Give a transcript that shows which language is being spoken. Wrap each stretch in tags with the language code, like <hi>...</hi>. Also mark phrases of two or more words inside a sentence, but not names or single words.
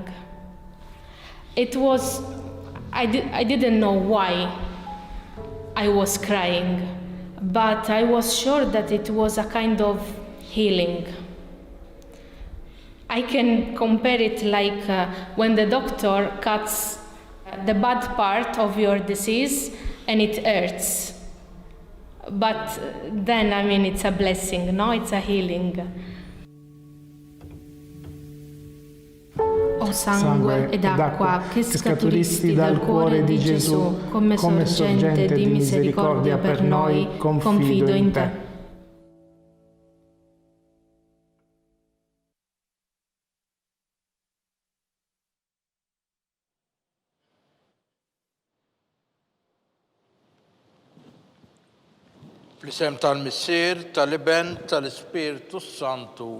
<en>It was, I didn't know why I was crying, but I was sure that it was a kind of healing. I can compare it like when the doctor cuts the bad part of your disease and it hurts. But then, I mean, it's a blessing, no? It's a healing.</en> <it>O sangue ed acqua che scaturisti dal cuore di Gesù, come sorgente di misericordia per noi, confido in te.</it> <mt>Fl-isem tal-Missier, tal-Iben, tal-Ispiritu Santu.</mt>